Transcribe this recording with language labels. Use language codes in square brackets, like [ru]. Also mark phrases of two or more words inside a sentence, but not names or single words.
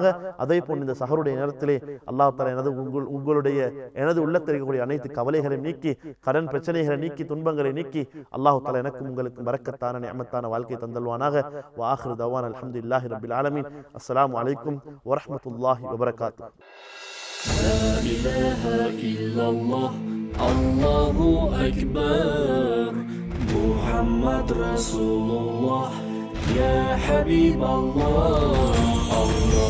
[ta] அதே போன்று இந்த சஹருடைய நேரத்திலே அல்லாஹ் தஆலா உங்களுடைய எனது உள்ளத்தில் இருக்கக்கூடிய அனைத்து கவலைகளையும் நீக்கி, கடன் பிரச்சனைகளை நீக்கி, துன்பங்களை நீக்கி அல்லாஹ் தஆலா எனக்கும் உங்களுக்கும் பரக்கத்தான நிஅமத்தான வாழ்க்கை தந்தல்வானாக. [ar] وآخر دعوانا الحمد لله رب العالمين. السلام عليكم ورحمة الله وبركاته. لا إله إلا الله الله أكبر محمد رسول الله يا حبيب الله